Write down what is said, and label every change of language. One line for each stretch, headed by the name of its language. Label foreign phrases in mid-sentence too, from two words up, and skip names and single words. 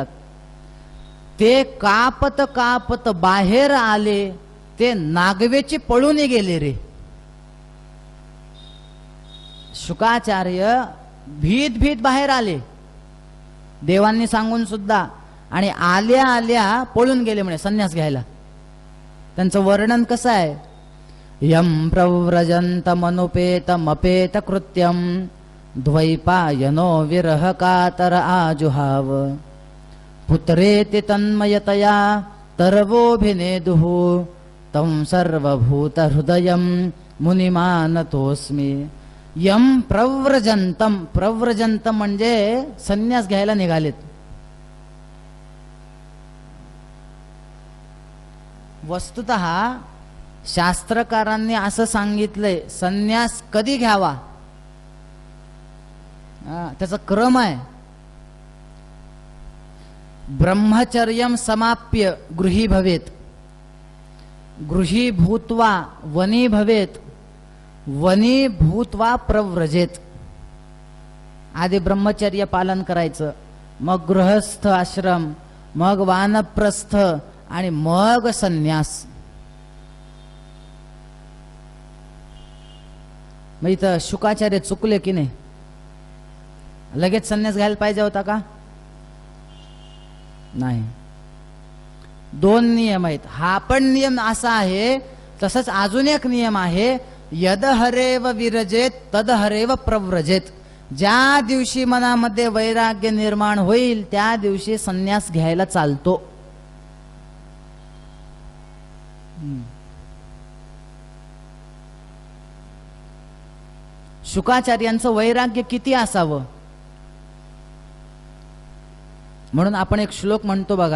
Marathi: ते कापत कापत बाहेर आले, ते नागवेची पळून गेले रे. शुकाचार्य भीत भीत बाहेर आले देवांनी सांगून सुद्धा, आणि आल्या आल्या पळून गेले म्हणे संन्यास घ्यायला. त्यांचं वर्णन कसं आहे?
Sanskrit: यम प्रव्रजंत मनुपेत मपेत कृत्यम द्वैपायनो विरह कातर आजुहाव पुत्रेति तन्मयतया तरवोभिनेदुः तं सर्वभूत हृदयं मुनिमानतोस्मि. यम प्रव्रजंतम.
Marathi: प्रव्रजंतम म्हणजे संन्यास घ्यायला निघालेत. वस्तुतः शास्त्रकारांनी असं सांगितलंय संन्यास कधी घ्यावा, त्याचा क्रम आहे.
Sanskrit: ब्रह्मचर्यम समाप्य गृही भवेत, गृही भूत्वा वनी भवेत, वनी भूत्वा प्रव्रजेत.
Marathi: आधी ब्रह्मचर्य पालन करायचं, मग गृहस्थ आश्रम, मग वानप्रस्थ आणि मग संन्यास. मग इथं शुकाचार्य चुकले की नाही? लगेच संन्यास घ्यायला पाहिजे होता का? नाही. 2 नियम आहेत. हा पण नियम असा आहे, तसंच अजून एक नियम आहे,
Sanskrit: यद हरेव विरजेत तद हरेव प्रव्रजेत.
Marathi: ज्या दिवशी मनामध्ये वैराग्य निर्माण होईल त्या दिवशी संन्यास घ्यायला चालतो. शुकाचार्यांचं वैराग्य किती असावं म्हणून आपण एक श्लोक म्हणतो बघा.